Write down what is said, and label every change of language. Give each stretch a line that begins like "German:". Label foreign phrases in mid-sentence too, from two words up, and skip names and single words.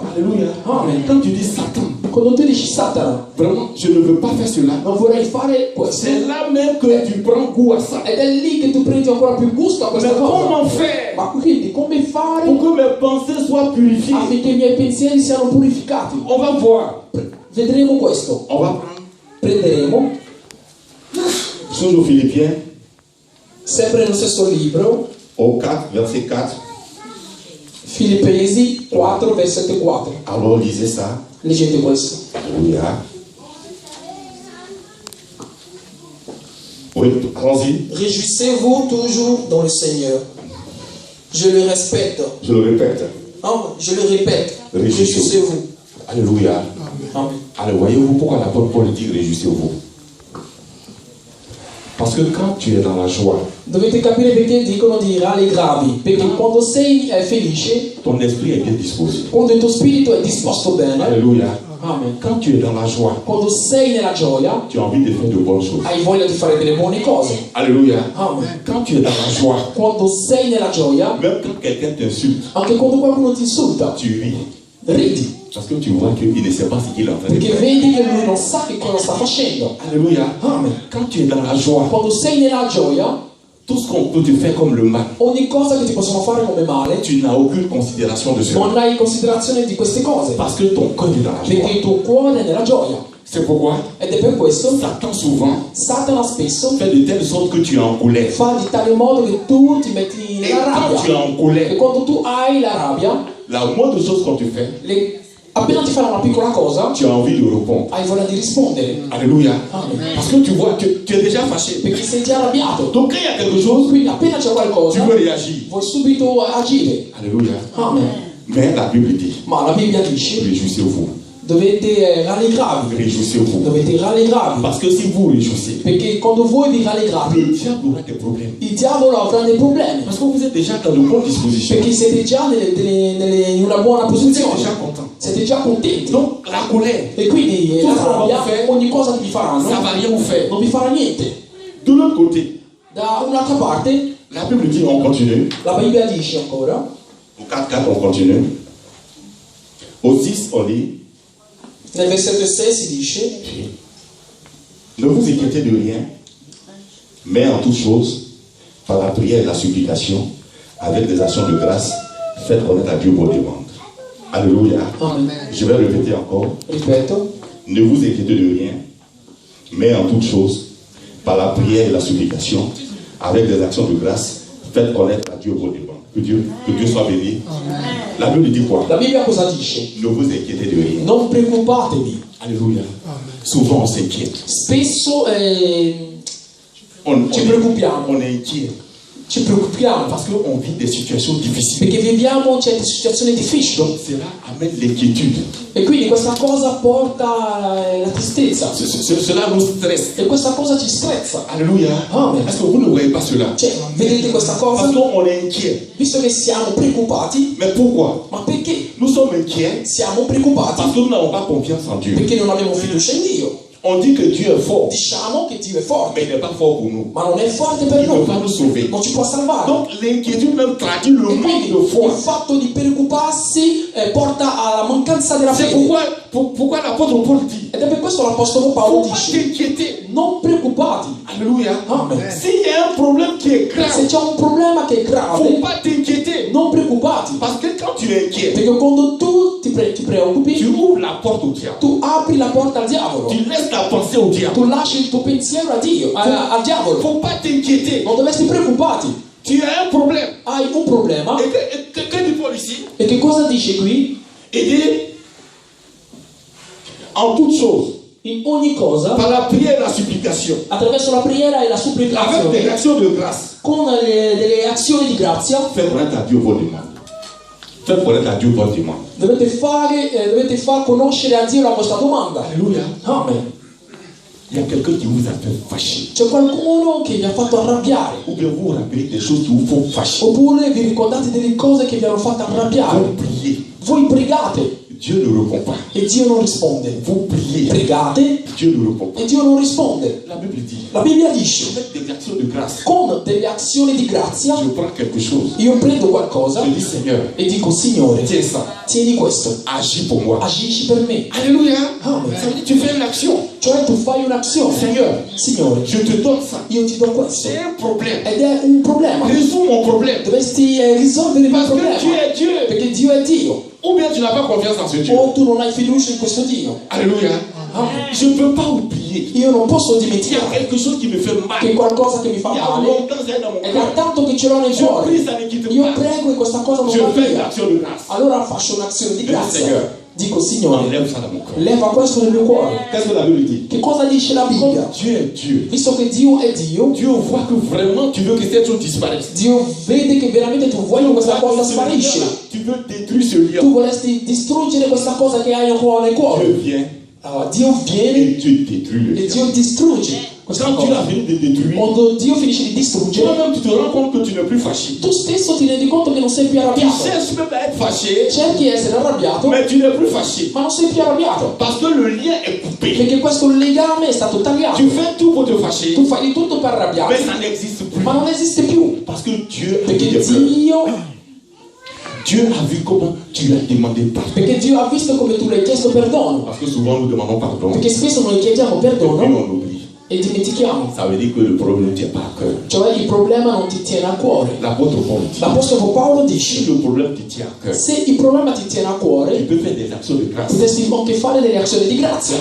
French: Alléluia. Amen. Quand tu dis Satan,
Italian: Quando tu dici Satana,
French: vraiment, je ne veux pas faire cela.
Italian: non vorrei fare questo,
French: C'est là même que tu prends goût à ça.
Italian: ed è lì che tu prendi ancora più gusto a
French: Mais
Italian: questa cosa.
French: comment faire
Italian: Ma quindi come fare
French: pour que mes pensées soient purifiées?
Italian: affinché i miei pensieri siano purificati?
French: On va voir.
Italian: Vedremo questo.
French: On va prendre.
Italian: Prenderemo,
French: Chose aux Philippiens,
Italian: sempre nello stesso libro,
French: au 4, verset 4.
Italian: Filippesi 4, versetto 4.
French: Alors lisez ça. Leggete questo. Alléluia. Oui, allons-y. Réjouissez-vous toujours dans le Seigneur. Je le respecte. Je le répète. Je le répète. Réjouissez-vous. Réjouissez-vous. Alléluia. Amen. Alors voyez-vous pourquoi l'apôtre Paul dit réjouissez-vous. Parce que quand tu es dans la joie,
Italian: Dovete capire perché dicono di rallegravi. Perché quando sei felice,
French: ton esprit est bien disposé.
Italian: quando il tuo spirito è disposto bene,
French: Alléluia. amen. Quand tu es dans la joie,
Italian: Quando sei nella gioia,
French: tu as envie de faire de bonnes choses.
Italian: hai voglia di fare delle buone cose.
French: Alléluia. Amen. Quand tu es dans la joie,
Italian: Quando sei nella gioia,
French: même quand quelqu'un t'insulte,
Italian: anche quando qualcuno ti insulta,
French: tu ris.
Italian: ridi.
French: Parce que tu vois qu'il ne sait pas ce qu'il est en train de
Italian: Perché
French: faire.
Italian: vedi che lui non sa che cosa sta facendo.
French: Alléluia. Amen. Quand tu es dans la joie,
Italian: Quando sei nella gioia,
French: tout ce qu'on peut te faire comme le mal,
Italian: ogni cosa che ti possono fare come male,
French: tu n'as aucune considération de cela.
Italian: non hai considerazione di queste cose.
French: Parce que ton cœur est dans la
Italian: Perché
French: joie.
Italian: il tuo cuore è nella gioia.
French: C'est pourquoi
Italian: Ed è per questo
French: Satan souvent
Italian: Satana spesso
French: fait de telle sorte que tu es en colère.
Italian: fa di tale modo che tu ti metti
French: Et
Italian: nella
French: quand tu es
Italian: rabbia.
French: en
Italian: E
French: colère,
Italian: quando tu hai la rabbia,
French: la moindre chose qu'on te fait,
Italian: appena ti fanno una piccola cosa,
French: tu as envie de répondre.
Italian: hai voglia di rispondere.
French: Alléluia. Amen. Parce que tu vois, tu es déjà fâché.
Italian: Perché sei già arrabbiato.
French: Donc quand il y a quelque chose,
Italian: Quindi appena c'è
French: tu
Italian: qualcosa,
French: veux réagir.
Italian: vuoi subito agire.
French: Alléluia. Amen. Mais la Bible dit,
Italian: Ma la Bibbia dice,
French: réjouissez-vous.
Italian: dovete rallegrarvi.
French: Réjouissez-vous.
Italian: Dovete rallegrarvi.
French: Parce que si vous réjouissez,
Italian: Perché quando voi vi rallegrate,
French: le diable aura des problèmes.
Italian: il diavolo avrà dei problemi.
French: Parce que vous êtes déjà dans de bonnes dispositions.
Italian: Perché siete già in una buona
French: Vous êtes
Italian: posizione.
French: déjà content.
Italian: Siete già contenti.
French: Donc la colère,
Italian: E quindi la Tutto rabbia, va bene. ogni cosa che vi faranno,
French: ça va rien vous faire.
Italian: non vi farà niente.
French: De l'autre côté,
Italian: Da un'altra parte,
French: la Bible dit, on continue.
Italian: la Bibbia dice ancora,
French: Au 4-4, on continue. Au 6, on lit,
Italian: nel versetto 6 si dice,
French: ne vous inquiétez de rien, mais en toute chose, par la prière et la supplication, avec des actions de grâce, faites connaître à Dieu vos demandes. Alléluia. Amen. Je vais répéter encore.
Italian: Ripeto,
French: Ne vous inquiétez de rien, mais en toute chose, par la prière et la supplication, avec des actions de grâce, faites connaître à Dieu vos demandes. Que Dieu soit béni. La Bible dit quoi?
Italian: la Bibbia cosa dice?
French: Ne vous inquiétez de rien.
Italian: Non preoccupatevi.
French: Alléluia. Souvent on s'inquiète.
Italian: Spesso
French: On
Italian: ci preoccupiamo.
French: est inquiet.
Italian: ci preoccupiamo
French: parce qu'on vit des situations difficiles.
Italian: perché viviamo certe situazioni difficili
French: Donc cela amène l'inquiétude.
Italian: e quindi questa cosa porta la tristezza
French: Cela nous stresse.
Italian: e questa cosa ci strezza.
French: Alléluia. Amen. Est-ce que vous ne voyez pas cela?
Italian: Cioè, vedete questa cosa?
French: Parce qu'on est inquiet.
Italian: Visto che siamo preoccupati,
French: Mais pourquoi?
Italian: ma perché
French: Nous sommes inquiets
Italian: siamo preoccupati?
French: parce que nous n'avons pas confiance en Dieu.
Italian: Perché non abbiamo fiducia in Dio.
French: On dit que Dieu est fort,
Italian: Diciamo che Dio è forte,
French: mais il n'est pas fort pour nous.
Italian: ma non è forte
French: Il
Italian: per
French: ne peut
Italian: noi,
French: pas nous sauver.
Italian: non ci può salvare.
French: Donc l'inquiétude même traduit le
Italian: E
French: manque
Italian: quindi
French: de foi.
Italian: il fatto di preoccuparsi porta alla mancanza della
French: C'est
Italian: fede.
French: pourquoi l'apôtre Paul dit,
Italian: Ed è per questo l'Apostolo
French: il ne
Italian: Paolo
French: faut pas
Italian: dice:
French: t'inquiéter.
Italian: non preoccupati.
French: Alléluia. Amen. S'il y a un problème qui est grave,
Italian: Se c'è un problema che è
French: il ne faut
Italian: grave,
French: pas t'inquiéter.
Italian: non preoccupati.
French: Parce que quand tu es inquiet,
Italian: Perché quando tu ti preoccupi,
French: tu ouvres la porte au diable.
Italian: tu apri la porta al diavolo.
French: Tu laisses la pensée au diable.
Italian: Tu lasci il tuo pensiero a Dio, al
French: Il ne
Italian: diavolo.
French: faut pas t'inquiéter.
Italian: Non dovresti preoccuparti.
French: Tu as un problème.
Italian: Hai un problema.
French: Que dit Paul ici?
Italian: E che cosa dice qui?
French: Il dit, en toute chose,
Italian: In ogni cosa,
French: par la prière et la supplication,
Italian: attraverso la preghiera e la
French: avec des
Italian: supplicazione,
French: réactions de grâce,
Italian: con delle azioni di grazia,
French: fais connaître à Dieu vos demandes. Fais connaître à Dieu vos demandes.
Italian: dovete far conoscere a Dio la vostra domanda.
French: Alléluia. Amen. Il y a quelqu'un qui vous a fait fâcher.
Italian: C'è qualcuno che vi ha fatto arrabbiare,
French: Ou bien vous vous rappelez des choses qui vous font fâcher.
Italian: oppure vi ricordate delle cose che vi hanno fatto arrabbiare.
French: Vous priez.
Italian: Voi pregate
French: Dieu ne répond pas.
Italian: e Dio non risponde.
French: Vous priez.
Italian: Pregate
French: Dieu ne répond pas.
Italian: e Dio non risponde.
French: La Bible dit,
Italian: La Bibbia dice:
French: avec des actions de grâce,
Italian: con delle azioni di grazia
French: je prends quelque chose.
Italian: io prendo qualcosa
French: Je dis, Seigneur,
Italian: e dico: Signore,
French: tiens ça.
Italian: tieni questo,
French: Agis pour moi.
Italian: agisci per me.
French: Alléluia. Amen. Ça veut dire, tu fais une action.
Italian: Cioè tu fai un'azione.
French: Seigneur,
Italian: Signore,
French: je te donne ça.
Italian: io ti do questo.
French: C'est un problème.
Italian: Ed è un problema.
French: Résous mon problème.
Italian: Dovresti risolvere il mio
French: Parce que
Italian: problema.
French: tu es Dieu.
Italian: Perché Dio è Dio.
French: Ou bien tu n'as pas confiance en ce Dieu.
Italian: O tu non hai fiducia in questo Dio.
French: Alléluia. Amen. Je ne peux pas oublier.
Italian: Io non posso
French: Il y a
Italian: dimenticare
French: quelque chose qui me fait mal.
Italian: che qualcosa che mi fa
French: Il y a
Italian: male.
French: longtemps, c'est dans mon
Italian: Ed è
French: cœur.
Italian: tanto che ce l'ho nel
French: Je
Italian: cuore.
French: prie, ça ne quitte
Italian: Io
French: pas.
Italian: prego e questa cosa non
French: Je
Italian: va
French: fais une
Italian: via.
French: action de grâce.
Italian: Allora faccio un'azione di grazia. Signore. Dico: Signore,
French: Enlève ça dans mon cœur.
Italian: leva questo nel mio cuore.
French: Qu'est-ce que la Bible dit?
Italian: Che cosa dice la Bibbia?
French: Comme Dieu est Dieu.
Italian: Visto che Dio è Dio,
French: Dieu voit que vraiment tu veux que cette chose disparaisse.
Italian: Dio vede che veramente tu vuoi che questa cosa sparisce.
French: Tu veux détruire ce lion.
Italian: Tu vorresti distruggere questa cosa che hai ancora nel
French: Dieu
Italian: cuore.
French: vient
Italian: Allora Dio viene
French: et Dieu détruit le
Italian: e
French: lion.
Italian: Dio distrugge questa
French: Quand Dieu a
Italian: cosa.
French: fini de détruire,
Italian: Quando Dio finisce di distruggere,
French: toi-même tu te rends compte que tu n'es plus fâché.
Italian: tu stesso ti rendi conto che non sei più
French: Tu
Italian: arrabbiato.
French: cherches même à être fâché,
Italian: Cerchi di essere arrabbiato,
French: mais tu n'es plus fâché.
Italian: ma non sei più arrabbiato.
French: Parce que le lien est coupé.
Italian: Perché questo legame è stato tagliato.
French: Tu fais tout pour te fâcher,
Italian: Tu fai di tutto per
French: mais
Italian: arrabbiarti,
French: ça n'existe plus.
Italian: ma non esiste più.
French: Parce que Dieu a vu
Italian: Perché
French: tes pleurs. Dieu, Dieu a vu comment tu as demandé pardon.
Italian: perché Dio ha visto come tu l'hai chiesto perdono.
French: Parce que souvent nous demandons pardon
Italian: Perché spesso noi chiediamo
French: et puis
Italian: perdono
French: on oublie.
Italian: e dimentichiamo.
French: Ça veut dire que le problème ne tient pas à cœur.
Italian: Cioè il problema non ti tiene a cuore.
French: L'apôtre Paul dit,
Italian: L'Apostolo Paolo
French: si
Italian: dice:
French: le problème te tient à cœur,
Italian: se il problema ti tiene a
French: tu
Italian: cuore,
French: peux faire des actions de grâce.
Italian: potresti anche fare delle azioni di grazia.